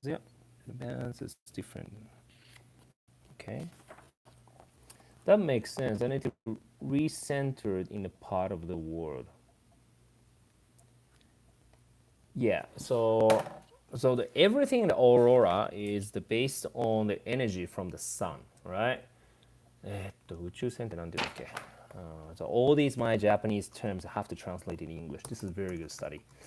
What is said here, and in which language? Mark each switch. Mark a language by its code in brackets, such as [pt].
[en] Yeah, the bands is different. Okay, that makes sense. I need to recenter it in a part of the world. Yeah, so everything in the aurora is based on the energy from the sun, right? [ja] 宇宙船ってなんて言うんだっけ? [en] So all these my Japanese terms have to translate in English. This is a very good study.